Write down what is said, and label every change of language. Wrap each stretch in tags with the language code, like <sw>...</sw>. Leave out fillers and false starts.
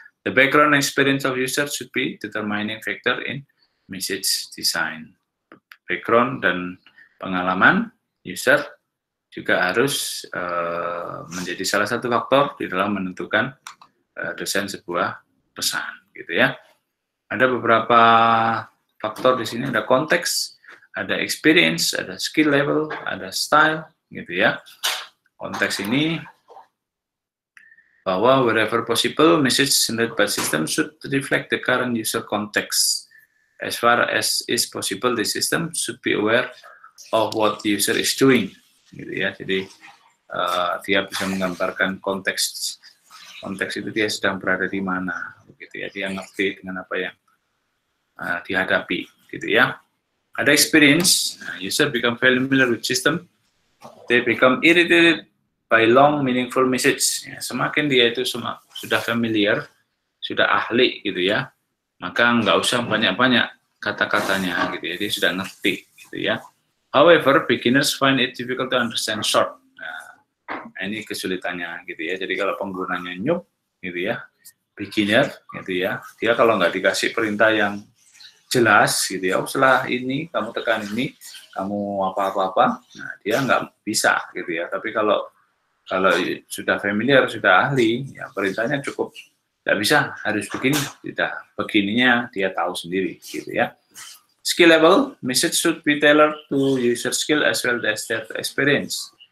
<en>The background experience of user should be determining factor in message design.</en> <id>Background dan pengalaman user juga harus menjadi salah satu faktor di dalam menentukan desain sebuah pesan gitu ya. Ada beberapa faktor di sini, ada konteks, ada experience, ada skill level, ada style gitu ya. Konteks ini bahwa</id> <en>wherever possible, message sent by system should reflect the current user context. As far as is possible, the system should be aware of what the user is doing,</en> <id>gitu ya. Jadi dia bisa menggambarkan konteks itu dia sedang berada di mana, gitu ya. Dia ngerti dengan apa yang dihadapi, gitu ya. Ada</id> <en>experience, user become familiar with system, they become irritated by long meaningful message.</en> <id>Ya, semakin dia itu sudah familiar, sudah ahli gitu ya, maka nggak usah banyak-banyak kata-katanya gitu ya, dia sudah ngerti gitu ya.</id> <en>However, beginners find it difficult to understand short.</en> <id>Nah, ini kesulitannya gitu ya. Jadi kalau penggunanya noob gitu ya, beginner gitu ya, dia kalau nggak dikasih perintah yang jelas gitu ya, setelah ini kamu tekan ini, kamu apa-apa, nah dia nggak bisa gitu ya. Tapi kalau sudah familiar, sudah ahli, ya perintahnya cukup, nggak bisa harus begini, tidak begininya dia tahu sendiri gitu ya.</id> <en>Skill level, message should be tailored to user skill as well as their experience.</en>